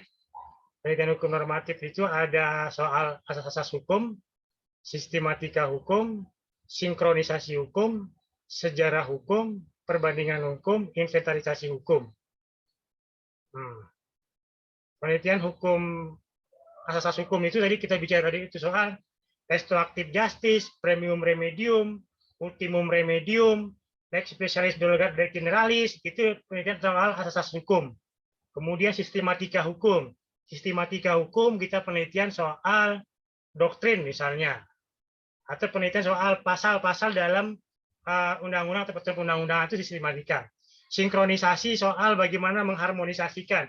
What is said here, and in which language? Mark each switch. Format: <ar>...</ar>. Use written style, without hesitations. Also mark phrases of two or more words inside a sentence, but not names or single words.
<id>Penelitian hukum normatif itu ada soal asas-asas hukum, sistematika hukum, sinkronisasi hukum, sejarah hukum, perbandingan hukum, inventarisasi hukum. Penelitian hukum, asas-asas hukum itu tadi kita bicara tadi itu soal restoratif justice,</id> <la>premium remedium, ultimum remedium, lex specialis delegat de generalis,</la> <id>itu penelitian soal asas-asas hukum. Kemudian sistematika hukum. Sistematika hukum kita penelitian soal doktrin misalnya. Atau penelitian soal pasal-pasal dalam undang-undang atau peraturan undang-undang itu sistematika. Sinkronisasi soal bagaimana mengharmonisasikan.</id>